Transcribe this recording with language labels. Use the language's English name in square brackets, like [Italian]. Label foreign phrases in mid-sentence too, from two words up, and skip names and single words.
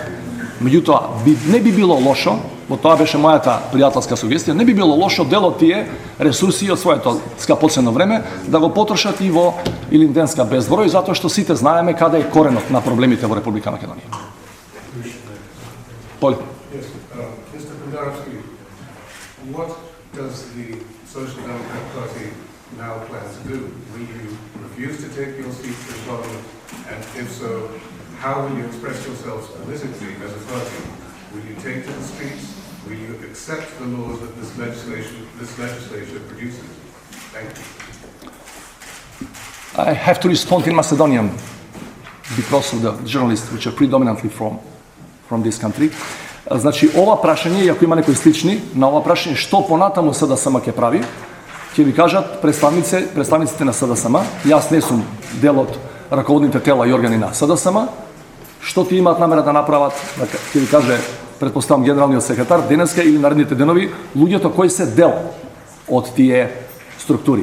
[Macedonian] Меѓутоа, не би било лошо, во тоа беше мојата пријателска сугестија, не би било лошо дел од тие ресурси од своето скапоцено време да го потрошат и во илинденска безброј, затоа што сите знаеме каде е коренот на проблемите во Република Македонија. Поле. [English] Yes, Mr. Kondarovski, what does the Social Democrat Party now plan to do? Will you refuse to take your seats in Parliament? And if so, how will you express yourselves politically as a party? Will you take to the streets? Will you accept the laws that this legislature produces? Thank you. I have to respond in Macedonian because of the journalists which are predominantly from this country. [Macedonian] Значи, ова прашање, и ако има некои слични, на ова прашање што понатаму СДСМ ќе прави, ќе ви кажат представниците на СДСМ, јас не сум дел од раководните тела и органи на СДСМ, што ти имаат намера да направат, ќе ви каже, предпоставам генералниот секретар, денеска или наредните денови, луѓето кои се дел од тие структури.